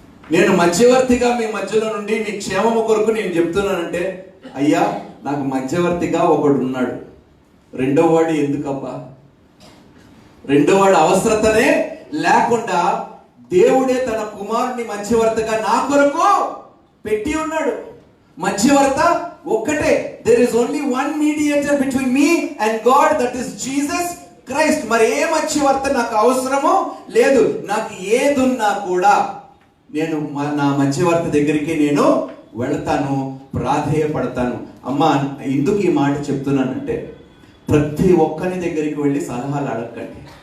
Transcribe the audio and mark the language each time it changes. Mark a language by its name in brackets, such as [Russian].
[Telugu] నేను మధ్యవర్తిగా మీ మధ్యలో నుండి మీ క్షేమము కొరకు నేను చెప్తున్నానంటే, అయ్యా నాకు మధ్యవర్తిగా ఒకడు ఉన్నాడు. రెండో వాడు ఎందుకబ్బా? రెండో వాడు అవసరతనే లేకుండా దేవుడే తన కుమారుని మధ్యవర్తిగా నా కొరకు పెట్టి ఉన్నాడు. మధ్యవర్త ఒక్కటే. [English] There is only one mediator between me and God, that is Jesus Christ. [Telugu] మరి ఏ మధ్యవర్త నాకు అవసరమో లేదు. నాకు ఏదున్నా కూడా నేను నా మధ్యవర్త దగ్గరికి నేను వెళతాను, ప్రాధేయపడతాను. అమ్మా, ఎందుకు ఈ మాట చెప్తున్నానంటే, ప్రతి ఒక్కరి దగ్గరికి వెళ్ళి సలహాలు అడగండి.